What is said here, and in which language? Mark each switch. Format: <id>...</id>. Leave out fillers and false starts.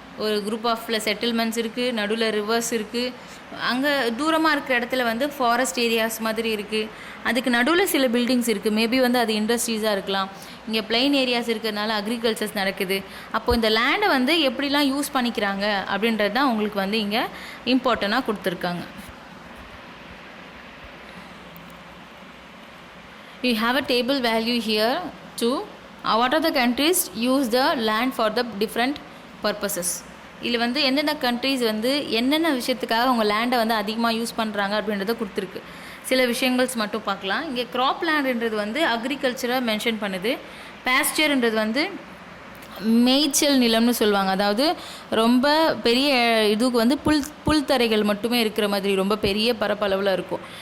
<ta>ஒரு group of settlements இருக்குது, நடுவில் ரிவர்ஸ் இருக்குது, அங்கே தூரமாக இருக்கிற இடத்துல வந்து ஃபாரஸ்ட் ஏரியாஸ் மாதிரி இருக்குது, அதுக்கு நடுவில் சில பில்டிங்ஸ் இருக்குது, மேபி வந்து அது இண்டஸ்ட்ரீஸாக இருக்கலாம். இங்கே பிளைன் ஏரியாஸ் இருக்கிறதுனால அக்ரிகல்ச்சர்ஸ் நடக்குது. அப்போது இந்த லேண்டை வந்து எப்படிலாம் யூஸ் பண்ணிக்கிறாங்க அப்படின்றது தான் உங்களுக்கு வந்து இங்கே இம்பார்ட்டண்ட்டாக கொடுத்துருக்காங்க.</ta> <en>You have a table value here to what are the countries use the land for the different purposes.</en> <ta>இதில் வந்து எந்தெந்த கண்ட்ரீஸ் வந்து என்னென்ன விஷயத்துக்காக அவங்க லேண்டை வந்து அதிகமாக யூஸ் பண்ணுறாங்க அப்படின்றத கொடுத்துருக்கு. சில விஷயங்கள்ஸ் மட்டும் பார்க்கலாம். இங்கே க்ராப் லேண்டுன்றது வந்து அக்ரிகல்ச்சரை மென்ஷன் பண்ணுது. பாஸ்டர்ன்றது வந்து மேய்ச்சல் நிலம்னு சொல்லுவாங்க. அதாவது ரொம்ப பெரிய இதுக்கு வந்து புல்தரைகள் மட்டுமே இருக்கிற மாதிரி ரொம்ப பெரிய பரப்பளவில் இருக்கும்.</ta>